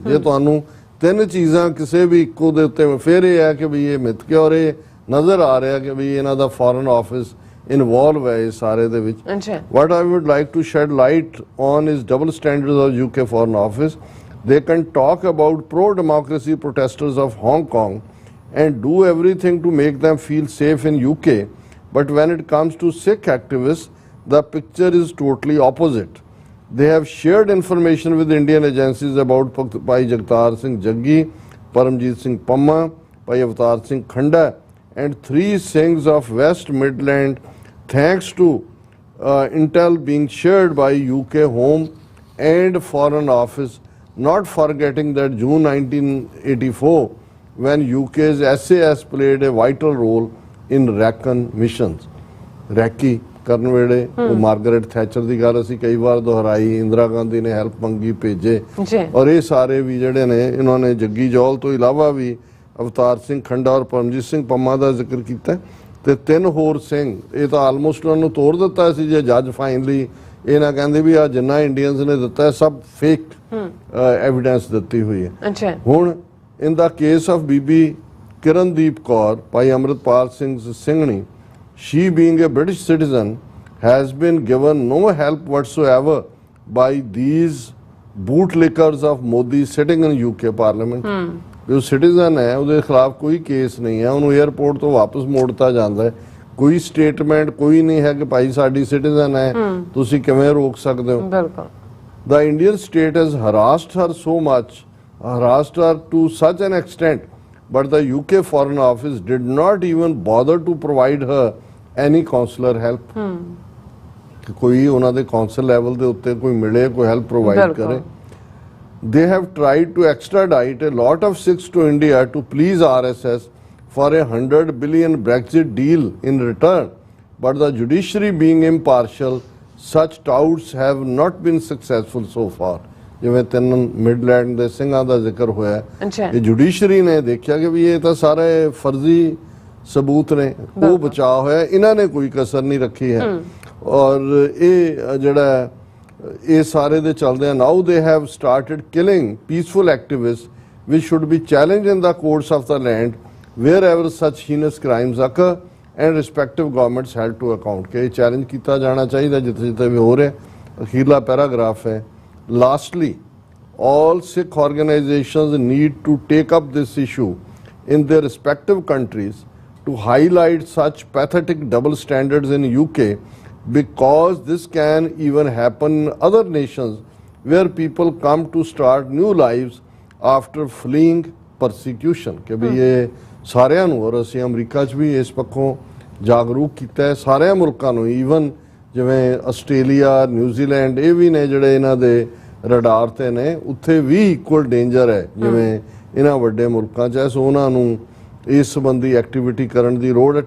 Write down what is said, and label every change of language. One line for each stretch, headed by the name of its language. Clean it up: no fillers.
Punjabi: ਜੇ ਤੁਹਾਨੂੰ 3 ਚੀਜ਼ਾਂ ਕਿਸੇ ਵੀ ਇੱਕੋ ਦੇ ਉੱਤੇ, ਫਿਰ ਇਹ ਹੈ ਕਿ ਵੀ ਇਹ ਮਿੱਥ ਕੇ, ਔਰ ਇਹ ਨਜ਼ਰ ਆ ਰਿਹਾ ਕਿ ਵੀ ਇਹਨਾਂ ਦਾ ਫੋਰਨ ਆਫਿਸ ਇਨਵੋਲਵ ਹੈ ਇਸ ਸਾਰੇ ਦੇ ਵਿੱਚ। ਅੱਛਾ।
English: What I would like to shed light on is double standards of UK Foreign Office. They can talk about pro-democracy protesters of Hong Kong and do everything to make them feel safe in UK, but when it comes to Sikh activists, the picture is totally opposite. They have shared information with Indian agencies about Bhai Jagtar Singh Jaggi, Paramjit Singh Pamma, Bhai Avatar Singh Khanda, and 3 Singhs of West Midland, thanks to intel being shared by UK Home and Foreign Office, not forgetting that June 1984, when UK's SAS played a vital role in Rakan missions.
Punjabi: Raki ਕਰਨ ਵੇਲੇ ਉਹ Margaret ਥੈਚਰ ਦੀ ਗੱਲ ਅਸੀਂ ਕਈ ਵਾਰ ਦੁਹਰਾਈ, ਇੰਦਰਾ ਗਾਂਧੀ ਨੇ help ਮੰਗੀ, ਭੇਜੇ, ਔਰ ਇਹ ਸਾਰੇ ਵੀ ਜਿਹੜੇ ਨੇ ਇਹਨਾਂ ਨੇ ਜੱਗੀ ਜੌਹਲ ਤੋਂ ਇਲਾਵਾ ਵੀ ਅਵਤਾਰ ਸਿੰਘ ਖੰਡਾ ਔਰ ਪਰਮਜੀਤ ਸਿੰਘ ਪੰਮਾ ਦਾ ਜ਼ਿਕਰ ਕੀਤਾ, ਤੇ 3 ਹੋਰ ਸਿੰਘ। ਇਹ ਤਾਂ ਆਲਮੋਸਟ ਉਹਨਾਂ ਨੂੰ ਤੋੜ ਦਿੱਤਾ ਸੀ ਜੇ ਜੱਜ ਫਾਈਨਲੀ ਇਹ ਨਾ ਕਹਿੰਦੇ ਵੀ ਆ ਜਿੰਨਾ ਇੰਡੀਅਨਸ ਨੇ ਦਿੱਤਾ ਸਭ ਫੇਕ ਐਵੀਡੈਂਸ ਦਿੱਤੀ ਹੋਈ ਹੈ। ਹੁਣ ਇਨ ਦਾ case of Bibi Kirandeep Kaur, Bhai Amritpal Singh ਸਿੰਘਣੀ,
English: she being a British citizen has been given no help whatsoever by these bootlickers of Modi sitting in UK Parliament।
Punjabi: ਜੋ ਸਿਟੀਜ਼ਨ ਹੈ ਉਹਦੇ ਖਿਲਾਫ ਕੋਈ ਕੇਸ ਨਹੀਂ ਹੈ, ਉਹਨੂੰ 에ਅਰਪੋਰਟ ਤੋਂ ਵਾਪਸ ਮੋੜਤਾ ਜਾਂਦਾ ਹੈ, ਕੋਈ ਸਟੇਟਮੈਂਟ ਕੋਈ ਨਹੀਂ ਹੈ ਕਿ ਭਾਈ ਸਾਡੀ ਸਿਟੀਜ਼ਨ ਹੈ ਤੁਸੀਂ ਕਿਵੇਂ ਰੋਕ ਸਕਦੇ ਹੋ। ਬਿਲਕੁਲ।
English: The Indian state has harassed her so much, harassed her to such an extent, but the UK Foreign Office did not even bother to provide her any consular help।
Punjabi: ਕਿ ਕੋਈ ਉਹਨਾਂ ਦੇ ਕੌਂਸਲ ਲੈਵਲ ਦੇ ਉੱਤੇ ਕੋਈ ਮਿਲੇ, ਕੋਈ help provide ਕਰੇ।
English: They have tried to extradite a lot of Sikhs to India to please RSS for a 100 billion Brexit deal in return, but the judiciary being impartial, such touts have not been successful so far।
Punjabi: ਜਿਵੇਂ 3 Midland ਦੇ ਸਿੰਘਾਂ ਦਾ ਜ਼ਿਕਰ ਹੋਇਆ, ਇਹ judiciary ਨੇ ਦੇਖਿਆ ਕਿ ਵੀ ਇਹ ਤਾਂ ਸਾਰੇ ਫਰਜ਼ੀ ਸਬੂਤ ਨੇ, ਉਹ ਬਚਾ ਹੋਇਆ, ਇਹਨਾਂ ਨੇ ਕੋਈ ਕਸਰ ਨਹੀਂ ਰੱਖੀ ਹੈ। ਔਰ ਇਹ ਜਿਹੜਾ ਇਹ ਸਾਰੇ ਦੇ ਚੱਲਦੇ ਆ,
English: Now they have started killing peaceful activist which should be challenged in the courts of the land wherever such heinous crimes occur and respective governments held to account।
Punjabi: ਕਿ ਇਹ ਚੈਲੰਜ ਕੀਤਾ ਜਾਣਾ ਚਾਹੀਦਾ ਜਿੱਥੇ ਜਿੱਥੇ ਵੀ ਹੋ ਰਿਹਾ। ਅਖੀਰਲਾ ਪੈਰਾਗ੍ਰਾਫ ਹੈ,
English: lastly all Sikh organizations need to take up this issue in their respective countries to highlight such pathetic double standards in UK, because this can even happen in other nations where people come to start new lives after fleeing persecution।
Punjabi: ਕਿ ਵੀ ਇਹ ਸਾਰਿਆਂ ਨੂੰ, ਔਰ ਅਸੀਂ America 'ਚ ਵੀ ਇਸ ਪੱਖੋਂ ਜਾਗਰੂਕ ਕੀਤਾ ਹੈ ਸਾਰਿਆਂ ਮੁਲਕਾਂ ਨੂੰ, ਈਵਨ ਜਿਵੇਂ ਆਸਟ੍ਰੇਲੀਆ, ਨਿਊਜ਼ੀਲੈਂਡ, ਇਹ ਵੀ ਨੇ ਜਿਹੜੇ ਇਹਨਾਂ ਦੇ ਰਡਾਰ ਤੇ ਨੇ, ਉੱਥੇ ਵੀ ਇਕੁਅਲ ਡੇਂਜਰ ਹੈ ਜਿਵੇਂ ਇਹਨਾਂ ਵੱਡੇ ਮੁਲਕਾਂ 'ਚ ਹੈ। ਸੋ ਉਹਨਾਂ ਨੂੰ ਇਸ ਸੰਬੰਧੀ ਐਕਟੀਵਿਟੀ ਕਰਨ ਦੀ ਲੋੜ ਹੈ।